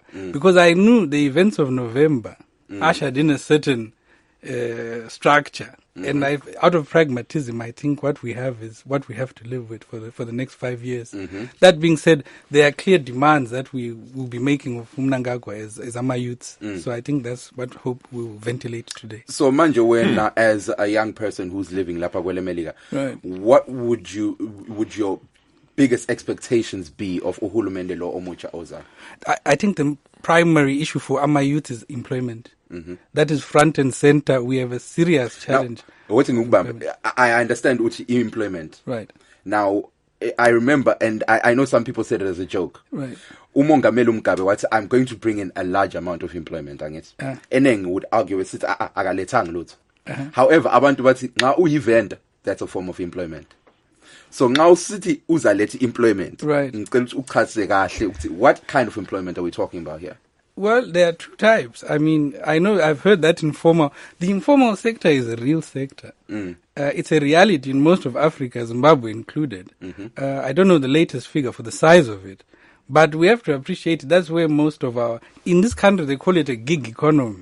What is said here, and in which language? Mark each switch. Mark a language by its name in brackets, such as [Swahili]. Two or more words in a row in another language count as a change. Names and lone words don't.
[English] Because I knew the events of November ushered in a certain structure. And out of pragmatism, I think what we have is what we have to live with for the next 5 years. That being said, there are clear demands that we will be making of Mnangagwa as Ama youths. So I think that's what hope we will ventilate today. So [North Ndebele] manje wena [English] as a young person who's living [North Ndebele] lapha kwele Melika, [English] Right. what would your biggest expectations be of [North Ndebele] uhulumende lo omutsha oza? [English] I think the primary issue for Ama youth is employment. That is front and center. We have a serious challenge. I understand uthi employment. Right. Now I remember, and I know some people said it as a joke. Right. [North Ndebele] Umongameli Mugabe wathi [English] I'm going to bring in a large amount of employment, angithi. Eneng would argue with it [North Ndebele] akalethanga lutho. [English] However, [North Ndebele] abantu bathi nxa uyivenda, [English] that's a form of employment. [North Ndebele] So nxa usithi uzaletha employment, [English] Right. [North Ndebele] ngicela ukuthi uchazise kahle ukuthi [English] what kind of employment are we talking about here? Well, there are two types. I mean, I know I've heard that the informal sector is a real sector. It's a reality in most of Africa, Zimbabwe included. I don't know the latest figure for the size of it, but we have to appreciate that's where most of in this country they call it a gig economy.